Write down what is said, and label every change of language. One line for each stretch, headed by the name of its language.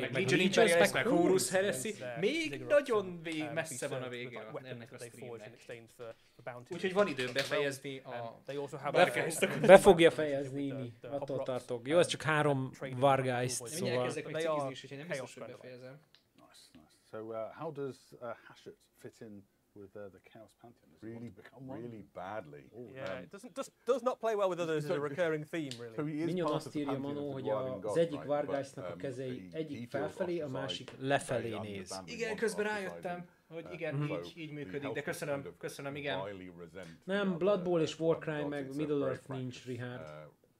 Hungarian: meg Legion Imperialis, meg Horus Heresy. Még nagyon messze van a vége ennek a streamnek. Úgyhogy van időm befejezni a... Be fogja fejezni, Imi. Attól tartok. Jó, ez csak 3 Wargeist, szóval... Mindjárt kezdek meg cigizni is, úgyhogy nem biztos, hogy befejezem.
English: Nice. So how does Hashut fit in with the Chaos Pantheon? Really badly. Yeah, it does not play well with others as a recurring theme, really.
Hungarian: Minyon azt írja Manó, hogy az egyik Wargeistnak a kezei egyik felfelé, a másik lefelé néz. Igen, közben rájöttem, hogy igen, így működik, de köszönöm, igen. Nem, Blood Bowl és Warcry meg Middle Earth nincs, Richard.